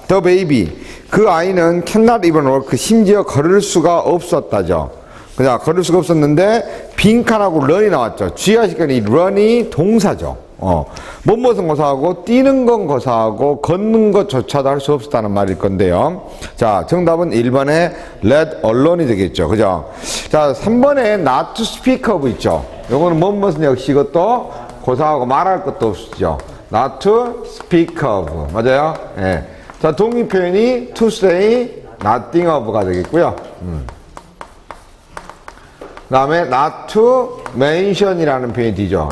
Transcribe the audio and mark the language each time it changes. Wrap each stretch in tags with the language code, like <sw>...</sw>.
<en>The baby</en> <ko>그 아이는</ko> <en>cannot even walk</en> <ko>심지어 걸을 수가 없었다죠. 그냥 걸을 수가 없었는데 빈칸하고 run이 나왔죠. 주의하실 이 run이 동사죠. 뭐뭇은 고사하고 뛰는 건 고사하고 걷는 것조차도 할 수 없었다는 말일 건데요. 자, 정답은 1번에 let alone이 되겠죠. 그죠? 자, 3번에 not to speak of 있죠. 요거는 뭐뭇은 역시 이것도 고사하고 말할 것도 없죠.</ko> <en>not to speak of.</en> <ko>맞아요? 예. 자, 동의 표현이 to say nothing of가 되겠고요. 그 다음에 not to mention이라는 표현이 되죠.</ko>